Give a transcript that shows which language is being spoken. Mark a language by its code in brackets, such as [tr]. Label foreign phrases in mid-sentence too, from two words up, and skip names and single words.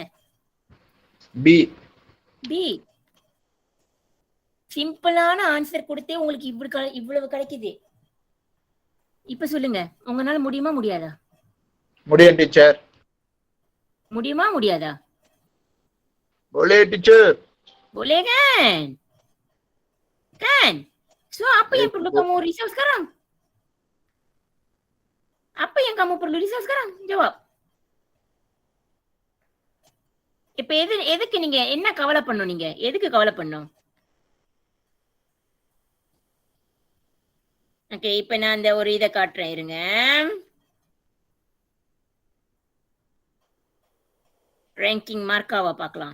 [ta] B. பி. சிம்பிளான ஆன்சர் கொடுத்தே உங்களுக்கு இவ்வளவு கிடைக்குது. இப்ப சொல்லுங்க, உங்களால முடியுமா முடியாதா? முடியும் டீச்சர். முடியுமா முடியாதா? [ms] Boleh teacher. Boleh kan? Kan? So apa yang perlu kamu risau sekarang? Apa yang kamu perlu risau sekarang? Jawab. [ta] இப்ப எதுக்கு நீங்க என்ன கவலை பண்ணணும்? நீங்க எதுக்கு கவலை பண்ணணும்? ஓகே, இப்ப நான் அந்த ஒரு இதை காட்டுறேன் இருங்க. ரேங்கிங் மார்க்காவா பார்க்கலாம்.